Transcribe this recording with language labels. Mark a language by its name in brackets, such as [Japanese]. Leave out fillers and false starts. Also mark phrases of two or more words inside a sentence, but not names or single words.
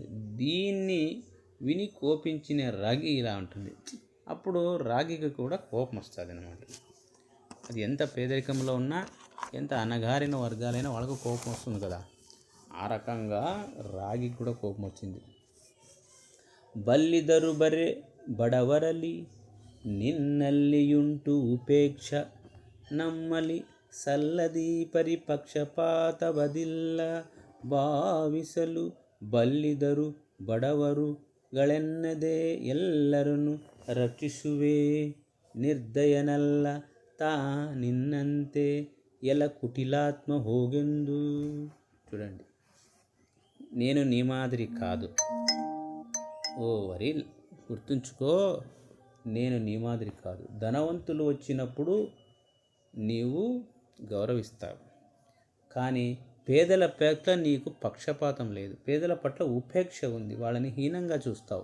[Telugu] దీన్ని విని కోపించిన రాగి ఇలా ఉంటుంది. అప్పుడు రాగికి కూడా కోపం వస్తుంది అన్నమాట. అది ఎంత పేదరికంలో ఉన్నా, ఎంత అణగారిన వర్గాలైనా వాళ్ళకు కోపం వస్తుంది కదా, ఆ రకంగా రాగికి కూడా కోపం వచ్చింది. [Kannada] ಬಲ್ಲಿದರು ಬರೆ ಬಡವರಲಿ ನಿನ್ನಲ್ಲಿಯುಂಟು ಉಪೇಕ್ಷ ನಮ್ಮಲಿ ಸಲ್ಲದಿ ಪರಿಪಕ್ಷಪಾತವದಿಲ್ಲ ಭಾವಿಸಲು ಬಲ್ಲಿದರು ಬಡವರುಗಳೆನ್ನದೆ ಎಲ್ಲರನ್ನು ರಕ್ಷಿಸುವೆ ನಿರ್ದಯನಲ್ಲ ತಾ ನಿನ್ನಂತೆ ಎಲ కుటిలాత్మ ಹೋಗೆಂದು. [Telugu] చూడండి, నేను నీ మాదిరి కాదు ఓ వరి, గుర్తుంచుకో, నేను నీ మాదిరి కాదు. ధనవంతులు వచ్చినప్పుడు నీవు గౌరవిస్తావు, కానీ పేదల పట్ల నీకు పక్షపాతం లేదు, పేదల పట్ల ఉపేక్ష ఉంది, వాళ్ళని హీనంగా చూస్తావు.